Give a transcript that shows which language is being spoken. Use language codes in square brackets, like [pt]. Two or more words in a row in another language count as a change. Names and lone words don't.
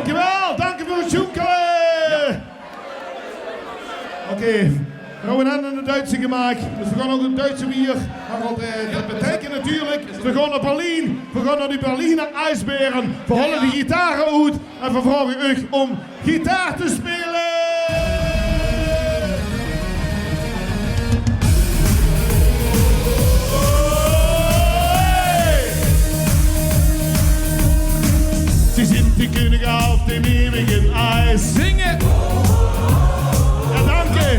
[nl] Dankjewel, dank u voor het zoeken. Oké, we gaan aan de Duitse gemaakt. Dus we gaan ook een Duitse bier. Dat betekent natuurlijk, we gaan naar Berlijn. We gaan naar die Berliner ijsberen. We halen die gitaren uit en we vragen u om gitaar te spelen. [de] Sie sind die Könige auf dem ewigen Eis. [nl] Zingen. [de] Ja, danke.